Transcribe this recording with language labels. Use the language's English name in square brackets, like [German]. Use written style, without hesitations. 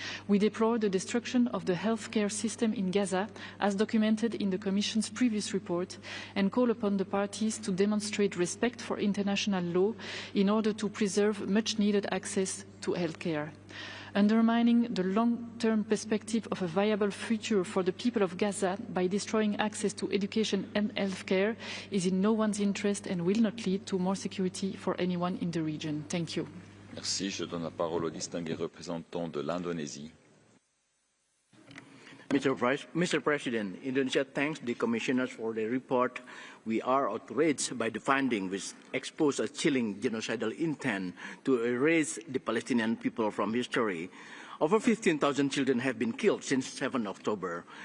[English] We deplore the destruction of the healthcare system in Gaza, as documented in the Commission's previous report, and call upon the parties to demonstrate respect for international law in order to preserve much-needed access to healthcare. Undermining the long-term perspective of a viable future for the people of Gaza by destroying access to education and healthcare is in no one's interest and will not lead to more security for anyone in the region. Thank you. [French] Merci. Je donne la parole au distingué représentant de l'Indonésie. [English] Mr. President, Indonesia thanks the commissioners for their report. We are outraged by the findings which expose a chilling genocidal intent to erase the Palestinian people from history. Over 15,000 children have been killed since 7 October.